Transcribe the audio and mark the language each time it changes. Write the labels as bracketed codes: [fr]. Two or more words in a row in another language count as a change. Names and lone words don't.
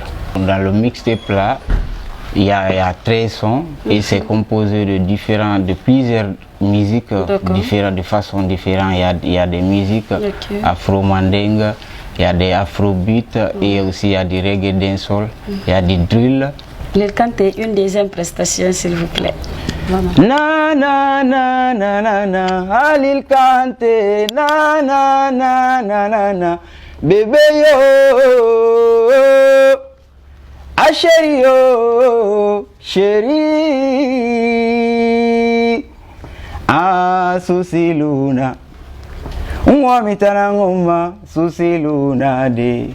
[fr] Dans le mixtape là, il y a 13 sons et c'est composé de plusieurs musiques différentes, de façon différente. Il y a des musiques afro-mandingues, il y a des afrobeats et aussi il y a des reggae dancehall, il y a des drills. Lil Kanté, une deuxième prestation s'il vous plaît. Na na na na na na, Lil Kanté, na na na na na na, bébé yo, ah chéri yo, chéri, ah Susi Luna, mitana ngoma Susi Luna de.